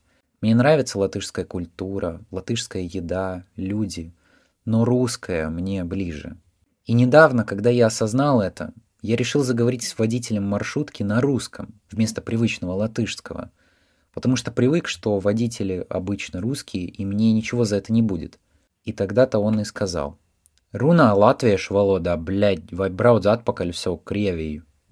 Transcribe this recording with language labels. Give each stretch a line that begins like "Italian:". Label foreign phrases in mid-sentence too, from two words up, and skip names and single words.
Russian: Мне нравится латышская культура, латышская еда, люди, но русская мне ближе. И недавно, когда я осознал это, я решил заговорить с водителем маршрутки на русском вместо привычного латышского, потому что привык, что водители обычно русские, и мне ничего за это не будет. И тогда-то он и сказал:
Latvian: «Runā latviešu valodā, bļaļ, vai brauc atpakaļ uz savu Krieviju?»